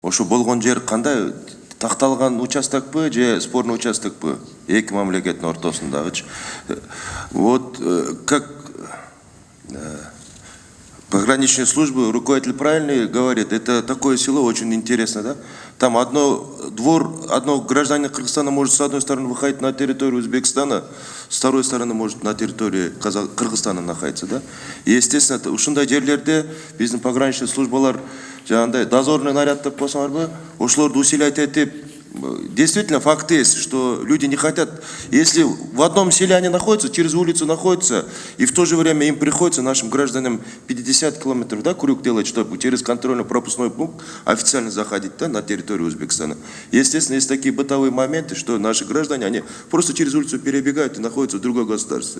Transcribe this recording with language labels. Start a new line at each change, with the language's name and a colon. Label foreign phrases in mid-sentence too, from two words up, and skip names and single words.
Kyrgyz: Ошо болгон жер кандай? Такталган участокпы же спорный участокпы? Эки мамлекеттин ортосундагычы.
Russian: Вот как пограничные службы, руководитель правильно говорит, это такое село очень интересно, да? Там одно гражданин Кыргызстана может с одной стороны выходить на территорию Узбекистана, с второй стороны может на территории Кыргызстана находиться, да? И, естественно,
Kyrgyz: ушундай жерлерде биздин пограничный службалар жаңағыдай
Russian: дозорный наряд
Kyrgyz: деп болсаңарбы, ошолорду усилять этип.
Russian: Действительно, факт есть, что люди не хотят. Если в одном селе они находятся, через улицу находятся, и в то же время им приходится, нашим гражданам, 50 километров, да, крюк делать, чтобы через контрольно-пропускной пункт официально заходить, да, на территорию Узбекистана. Естественно, есть такие бытовые моменты, что наши граждане, они просто через улицу перебегают и находятся в другом государстве.